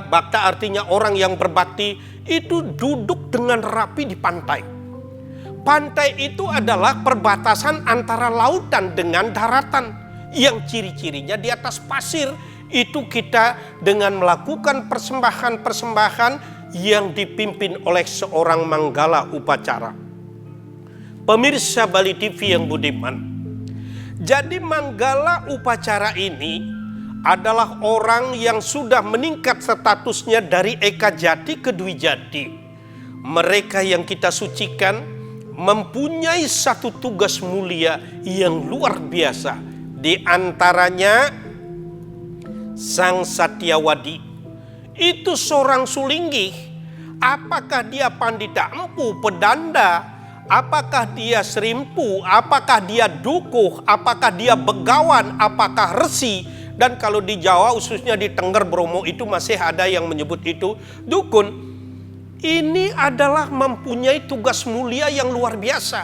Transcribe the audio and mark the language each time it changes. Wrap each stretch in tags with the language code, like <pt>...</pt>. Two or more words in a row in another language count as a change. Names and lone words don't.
<id>Bakta artinya orang yang berbakti, itu duduk dengan rapi di pantai. Pantai itu adalah perbatasan antara lautan dengan daratan, yang ciri-cirinya di atas pasir. Itu kita dengan melakukan persembahan-persembahan yang dipimpin oleh seorang manggala upacara. Pemirsa Bali TV yang budiman, jadi manggala upacara ini adalah orang yang sudah meningkat statusnya dari Eka Jati ke Dwi Jati. Mereka yang kita sucikan mempunyai satu tugas mulia yang luar biasa. Di antaranya Sang Satyawadi. Itu seorang sulinggih. Apakah dia pandita empu, pedanda? Apakah dia serimpu? Apakah dia dukuh? Apakah dia begawan? Apakah resi? Dan kalau di Jawa, khususnya di Tengger Bromo, itu masih ada yang menyebut itu dukun. Ini adalah mempunyai tugas mulia yang luar biasa.</id>